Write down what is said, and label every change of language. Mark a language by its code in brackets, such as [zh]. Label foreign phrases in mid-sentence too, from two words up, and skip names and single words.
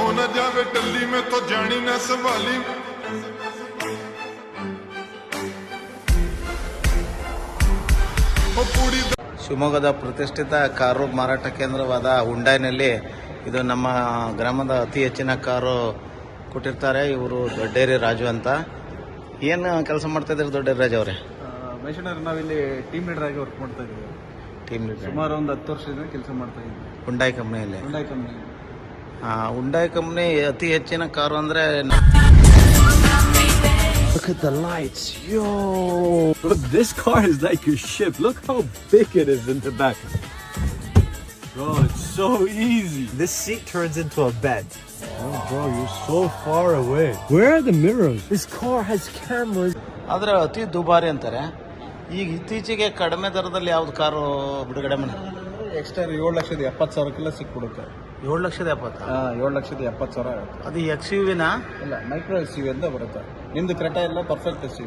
[pa] ਜਾਵੇ ਟੱਲੀ ਮੇਂ ਤੋ ਜਾਣੀ ਨ ਸੰਭਾਲੀ [kn] ಶಿವಮೊಗ್ಗದ ಪ್ರತಿಷ್ಠಿತ ಕಾರು ಮಾರಾಟ ಕೇಂದ್ರವಾದ ಹುಂಡೈನಲ್ಲಿ ಇದು ನಮ್ಮ ಗ್ರಾಮದ ಅತಿ ಹೆಚ್ಚಿನ ಕಾರು ಕೊಟ್ಟಿರ್ತಾರೆ. ಇವರು ದೊಡ್ಡೇರಿ ರಾಜು ಅಂತ. ಏನು ಕೆಲಸ ಮಾಡ್ತಾ ಇದ್ದಾರೆ ದೊಡ್ಡೇರಿ ರಾಜು ಅವರೇ? ಮೈಸೂರಿನಲ್ಲಿ ನಾವಿಲ್ಲಿ [en] team leader [kn] ಆಗಿ ವರ್ಕ್ ಮಾಡ್ತಾ ಇದ್ದೀವಿ. [en] team leader [kn] ಸುಮಾರು ಒಂದು 10 ವರ್ಷದಿಂದ ಕೆಲಸ ಮಾಡ್ತಾ ಇದ್ದೀವಿ ಹುಂಡೈ ಕಂಪ್ನಿಯಲ್ಲಿ. ಹುಂಡೈ ಕಂಪ್ನಿ ಅತಿ ಹೆಚ್ಚಿನ ಕಾರು ಅಂದರೆ [en] Look at the lights, yo! Look, this car is like a ship. Look how big it is in the back. Bro, it's so easy. This seat turns into a bed. Oh, bro, you're so far away. Where are the mirrors? This car has cameras. [kn] ಆದರೆ ಅತಿ ದುಬಾರಿ ಅಂತಾರೆ. ಈಗ ಇತ್ತೀಚೆಗೆ ಕಡಿಮೆ ದರದಲ್ಲಿ ಯಾವ್ದು ಕಾರು ಬಿಡುಗಡೆ ಮಾಡಿ? ಎಕ್ಸ್ಟ್ರಾ 7,70,000 ಸಿಕ್ಬಿಡುತ್ತೆ. 7,70,000? 7,70,000 ಆಗುತ್ತೆ. ಅದು XUV-ನಾ? ಇಲ್ಲ, [en] micro SUV [kn] ಅಂತ ಬರುತ್ತೆ. ನಿಮ್ದು ಕ್ರೆಟಾ ಎಲ್ಲ [en] perfect SUV.